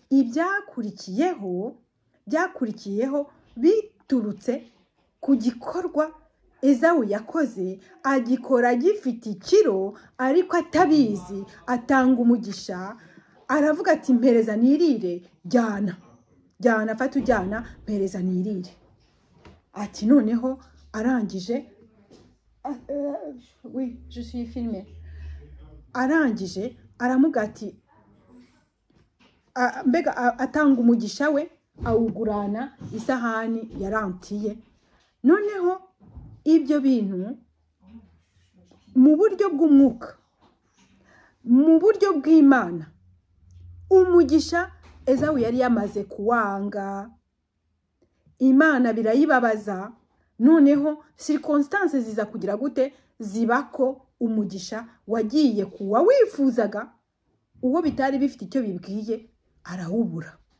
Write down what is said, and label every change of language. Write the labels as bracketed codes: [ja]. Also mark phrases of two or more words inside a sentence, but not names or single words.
[rw] byakurikiyeho biturutse ku gikorwa Ezawu yakoze agikora gifite ikiro ariko atabizi atanga umugisha aravuga ati mpereza nirire jyana fata ujyana mpereza nirire ati noneho arangije [fr] oui je suis filmée [rw] arangije aramubwira ati mbega atanga umugisha we awugurana isahani ya lentille. Noneho ibyo bintu mu buryo bw'umwuka mu buryo bw'Imana umugisha Ezawu yari yamaze kuwanga Imana birayibabaza noneho circonstances ziza kugira gute zibako umugisha wagiye kuwa wifuzaga uwo bitari bifite icyo bibwiye arawubura.